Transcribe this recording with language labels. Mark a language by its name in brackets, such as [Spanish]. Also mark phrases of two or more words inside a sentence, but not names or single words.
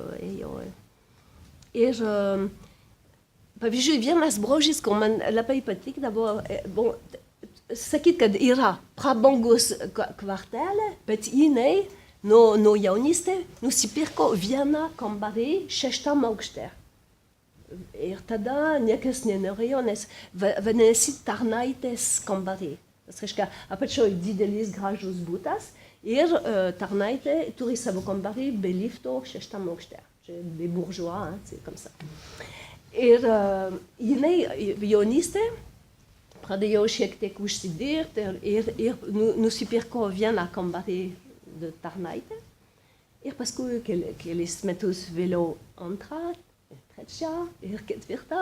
[Lithuanian] Ir, pavyzdžiui, vienas brožis, kur man labai patikdavo, sakyt, kad yra prabangus kvartalė, bet jinai nuo jaunystė nusipirko vieną kambarį 6. aukšte. Ir tada niekas nenorėjo, nes vadinasi tarnaitės kambarį. Tas reiškia, apačioj didelis gražus butas ir tarnaitė turi savo kambarį be lifto 6. aukšte. [French] Des bourgeois, c'est comme ça. [Lithuanian] Ir jinai jaunystė pradėjo šiek tiek užsidirbti ir nusipirko vieną kambarį de tarnaitė. Ir paskui kelis metus vėliau antrą, trečia ir ketvirta.